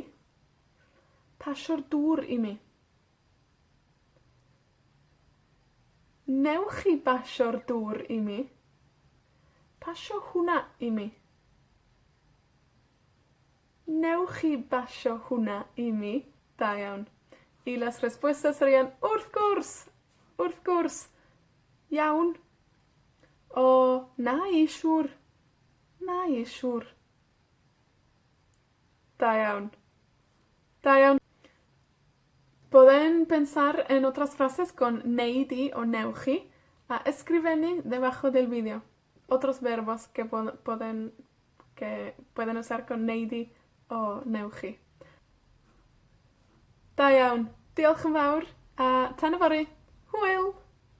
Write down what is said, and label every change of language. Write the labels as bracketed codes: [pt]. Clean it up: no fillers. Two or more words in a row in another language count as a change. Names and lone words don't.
[cy] Pasio'r dŵr i mi. Newch chi basio'r dŵr i mi? Pasio hwnna i mi. Newch chi basio hwnna i mi? Da iawn. [es] Y las respuestas serían [cy] wrth gwrs. Wrth gwrs. Iawn. O, na i siŵr. Na i siŵr. Da iawn. Da iawn. [es] Pueden pensar en otras frases con neidi o neuchi a escribirme debajo del vídeo. Otros verbos que pueden usar con neidi o neuchi. [cy] Da iawn. Diolch yn fawr a tan y fory. Hwyl!